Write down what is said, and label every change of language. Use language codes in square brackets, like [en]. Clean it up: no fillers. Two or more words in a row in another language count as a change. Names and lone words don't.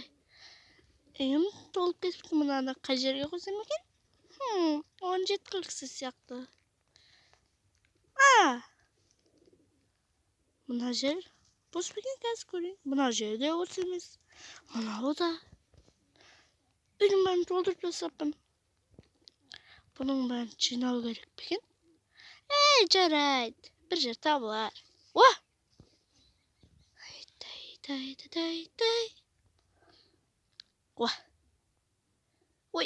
[ky] Эм толуп кетиптир мынаны кай жерге койсом экен? [kk] 17 сыяктуу. Мына жер бос бекен, қазір көрейін. Мына жерде бос емес. Мынау да. Үйдің бәрін толтырып тастаппын. Бұның бәрін жинау керек бекен. Жарайды. Бір жер табылар. Ой.